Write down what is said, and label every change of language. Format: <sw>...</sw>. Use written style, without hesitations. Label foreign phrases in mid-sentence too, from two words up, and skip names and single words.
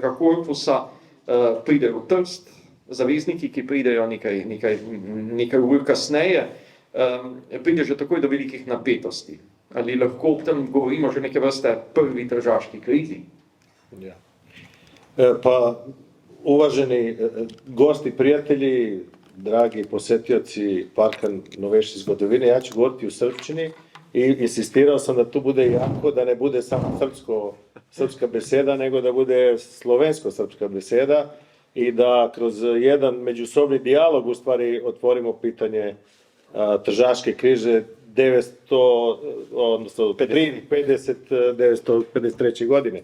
<sl>korpusa pridejo v Trst, zavezniki, ki pridejo nekaj ur kasneje, pride že takoj do velikih napetosti. Ali lahko ob tem govorimo že neke vrste prvi tržaški krizi? Ja.</sl> <sr>Pa, uvaženi gosti, prijatelji, dragi posetioci Parka novejše zgodovine, ja ću govoriti u srpčini i insistirao sam da to bude jako, da ne bude samo srpska beseda, nego da bude slovensko-srpska beseda i da kroz jedan međusobni dijalog u stvari otvorimo pitanje tržaške krize 1953. godine.</sr>